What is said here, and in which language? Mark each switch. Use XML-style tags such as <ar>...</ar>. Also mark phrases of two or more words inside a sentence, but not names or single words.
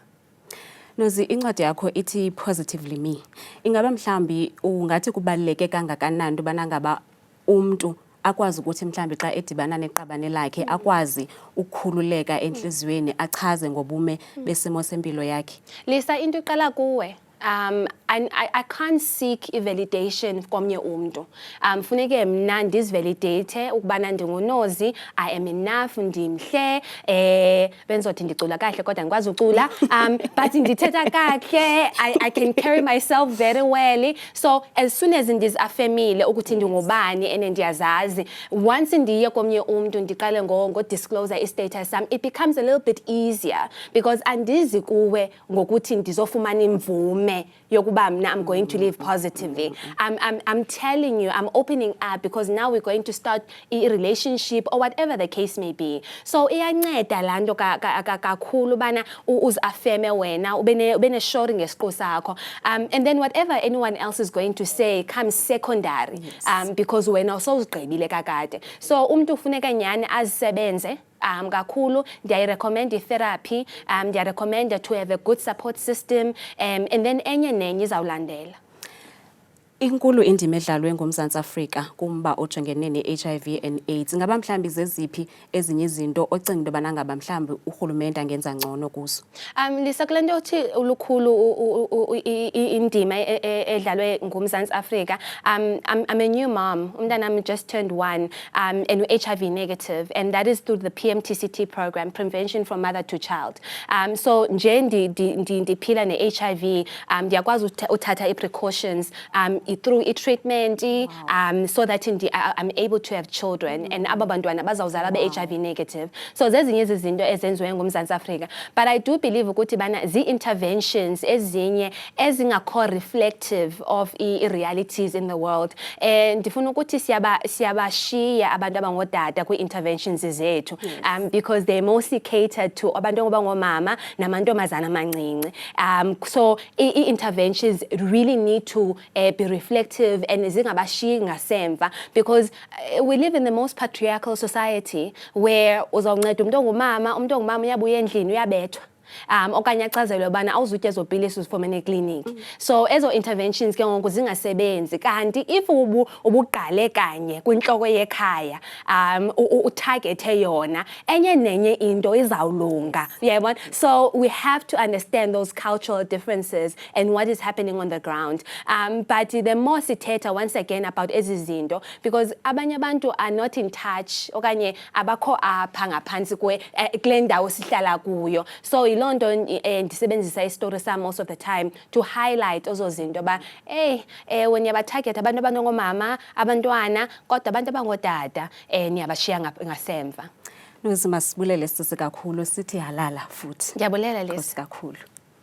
<xh>Nozi incwadi yakho ithi</xh> <en>positively me.</en> <xh>Ingaba mhlambi ungathi kubaluleke kangakanani ubana ngaba umuntu akwazi ukuthi mhlambi xa edibana neqabane lakhe akwazi ukukhululeka enhlizweni achaze ngobume besimo sempilo yakhe. Lisa into iqala kuwe.</xh> <en>I can't seek validation</en> <xh>komnye umuntu. Funeke mna ndizivalidate ukubana ndingunozi,</xh> <en>I am enough,</en> <xh>ndimhle, benzothi ndicula kahle kodwa ngikwazi ucula, but ndithetha kahle,</xh> <en>I can carry myself very well. So as soon as</en> <xh>ndizaffirmile ukuthi ndingubani ene ndiyazazi, once ndiye komnye umuntu ndiqale ngo disclose istatus sam,</xh> <en>it becomes a little bit easier because</en> <xh>andizi kuwe ngokuthi ndizofumana imvume yokuba</xh> <en>I'm going to live positively. I'm telling you, I'm opening up because now we're going to start a relationship or whatever the case may be.</en> <xh>So iyanceda lanto kakhulu bana uzaffirme wena ubene sure ngesiqu sakho.</xh> <en>And then whatever anyone else is going to say comes secondary.</en> <xh>Because wena usozigqibile kakade. So umuntu ufuneka nyani azisebenze kakhulu ndiyayirecommend itherapy, ndiyarecommend</xh> <en>to have a good support system, and then</en> <xh>enye nenye izawulandela. Inkulu indima edlalwe ngumZantsi Afrika kumba ojongene ne-</xh> <en>HIV and AIDS.</en> <xh>Ngaba mhlambi zeziphi ezinye izinto ocinga into bana ngaba mhlambi urhulumente angenza ngcono kuzo? Lisa kulento othi ulukhulu indima edlalwe ngumZantsi Afrika.</xh> <en>I'm a new mom. Umntanami just turned 1 and HIV negative, and that is through the PMTCT program, Prevention from Mother to Child.</en> <xh>So nje ndiphila ne-HIV, ndiyakwazi uthatha i-precautions</xh> <en>through treatment, so that I'm able to have children and</en> <xh>aba bantwana bazawuzala be-HIV negative. So zezinye izinto ezenziwe ngumZantsi Afrika.</xh> <en>But I do believe</en> <xh>ukuthi bana zi-interventions ezinye ezingakho</xh> <en>reflective of i-realities in the world.</en> <xh>And ndifuna ukuthi siyabashiya abantu abangodada kwi-interventions zethu,</xh> <en>because they mostly catered to</en> <xh>abantu abangomama namantombazana amancinci.</xh> <en>So i-interventions really need to be reflective and</en> <xh>zingabashiyi ngasemva,</xh> <en>because we live in the most patriarchal society where</en> <xh>uzawunceda umuntu ongumama uyabuya endlini uyabethwa. Okanye achazelwe bana awuzutya ezopilisi uzifumene eklinik. So ezo interventions ke ngoku zingasebenzi, kanti if ubuqale kanye kwinhloko yekhaya utargethe yona enye nenye into izawulunga, uyayibona.</xh> <en>So we have to understand those cultural differences and what is happening on the ground. But the more</en> <xh>sithetha</xh> <en>once again about</en> <xh>ezi zinto, because abanye abantu</xh> <en>are not in touch</en> <xh>okanye abakho apha ngaphansi kule ndawo sihlala kuyo. So London ndisebenzisa istory sam</xh> <en>most of the time</en> <xh>to highlight ozo zinto ba when yabatarget abantu abangomama abantwana kodwa abantu abangodada niyabashiya ngasemva. Nozi masibulele sisi kakhulu sithi halala futhi. Ndiyabulela Lisa. Kakhulu.</xh>